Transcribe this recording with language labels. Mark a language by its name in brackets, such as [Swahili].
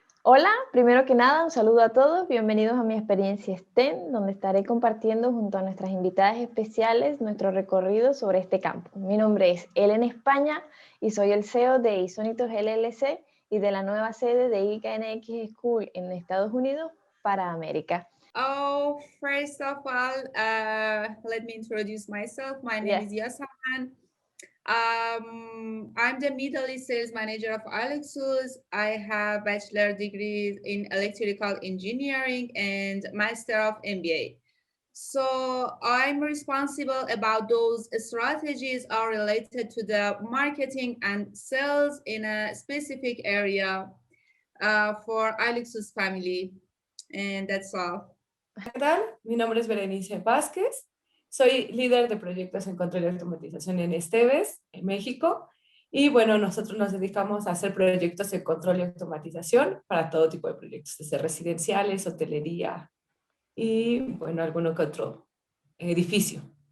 [Spanish] Hola, primero que nada, un saludo a todos. Bienvenidos a mi experiencia STEM, donde estaré compartiendo junto a nuestras invitadas especiales nuestro recorrido sobre este campo. Mi nombre es Ellen España y soy el CEO de Isonitos LLC y de la nueva sede de IKNX School en Estados Unidos para América. [English] Oh, first of all, let me introduce myself. My name is Yes. Yasaman. I'm the Middle East Sales Manager of Alexus. I have bachelor degrees in electrical engineering and Master of MBA. So I'm responsible about those strategies are related to the marketing and sales in a specific area for Alexus family. And that's all. [Spanish] ¿Qué tal? Mi nombre es Berenice Vázquez, soy líder de proyectos en control y automatización en Esteves, en México, y bueno, nosotros nos dedicamos a hacer proyectos en control y automatización para todo tipo de proyectos, desde residenciales, hotelería y bueno, alguno que otro edificio.